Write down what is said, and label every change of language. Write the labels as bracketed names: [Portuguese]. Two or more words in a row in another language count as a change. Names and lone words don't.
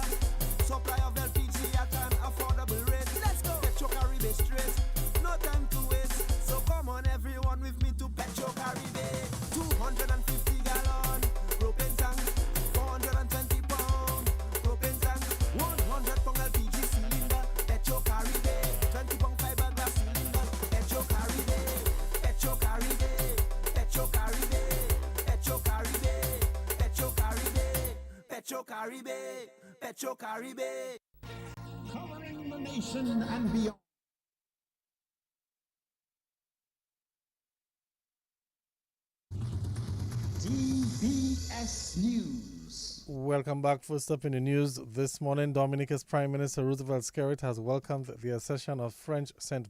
[English] Supply of LPG at an affordable rate. Let's go. Petro Caribe straight. No time to waste. So come on everyone with me to Petro Caribe. 250 gallon propane tank. 420 pound propane tank. 100 pound LPG cylinder. Petro Caribe. 20 pound fiberglass cylinder. Petro Caribe. Petro Caribe. Petro Caribe. Petro Caribe. Petro Caribe. Petro Caribe. Petro Caribe. Covering the nation and beyond. DBS News. Welcome back. First up in the news this morning, Dominica's Prime Minister Roosevelt Skerrit has welcomed the accession of French St.